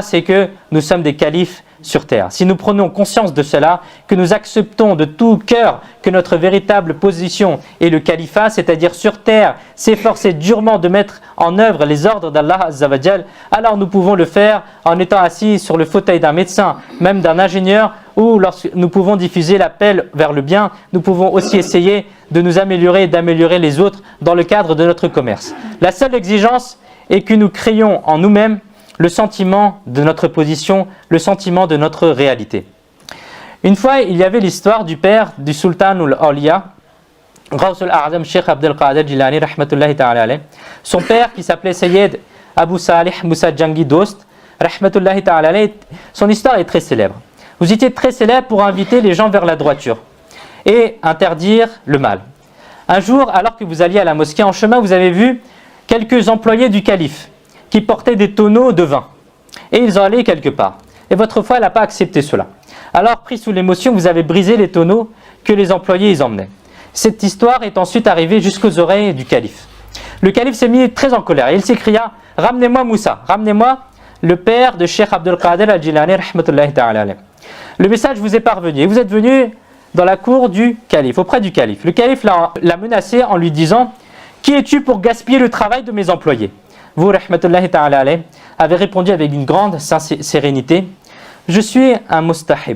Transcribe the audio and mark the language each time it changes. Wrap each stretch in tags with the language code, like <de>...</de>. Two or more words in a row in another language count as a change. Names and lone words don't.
<fr>C'est que nous sommes des califes sur terre. Si nous prenons conscience de cela, que nous acceptons de tout cœur que notre véritable position est le califat, c'est-à-dire sur terre, s'efforcer durement de mettre en œuvre les ordres d'Allah</fr> <ar>عز وجل,</ar> <fr>alors nous pouvons le faire en étant assis sur le fauteuil d'un médecin, même d'un ingénieur, ou lorsque nous pouvons diffuser l'appel vers le bien, nous pouvons aussi essayer de nous améliorer et d'améliorer les autres dans le cadre de notre commerce. La seule exigence est que nous créions en nous-mêmes le sentiment de notre position, le sentiment de notre réalité. Une fois, il y avait l'histoire du père du sultan al-Awliya, Ghaus al-A'zam Sheikh Abdel Qadir Jilani</fr> <ar>رحمة الله تعالى عليه.</ar> <fr>Son père qui s'appelait Sayyid Abu Salih Moussa Jangi Dost</fr> <ar>رحمة الله تعالى عليه.</ar> <fr>Son histoire est très célèbre. Vous étiez très célèbre pour inviter les gens vers la droiture et interdire le mal. Un jour, alors que vous alliez à la mosquée, en chemin, vous avez vu quelques employés du calife qui portaient des tonneaux de vin. Et ils en allaient quelque part. Et votre foi, elle n'a pas accepté cela. Alors, pris sous l'émotion, vous avez brisé les tonneaux que les employés y emmenaient. Cette histoire est ensuite arrivée jusqu'aux oreilles du calife. Le calife s'est mis très en colère et il s'écria « Ramenez-moi Moussa, ramenez-moi le père de Cheikh Abdel Qadir al-Jilani</fr> <ar>رحمة الله تعالى عليه.</ar> <fr>Le message vous est parvenu et vous êtes venu dans la cour du calife, auprès du calife. Le calife l'a menacé en lui disant « Qui es-tu pour gaspiller le travail de mes employés ?» Vous,</fr> <ar>رحمة الله تعالى عليه,</ar> <fr>avez répondu avec une grande sérénité « Je suis un mustahib ».</fr>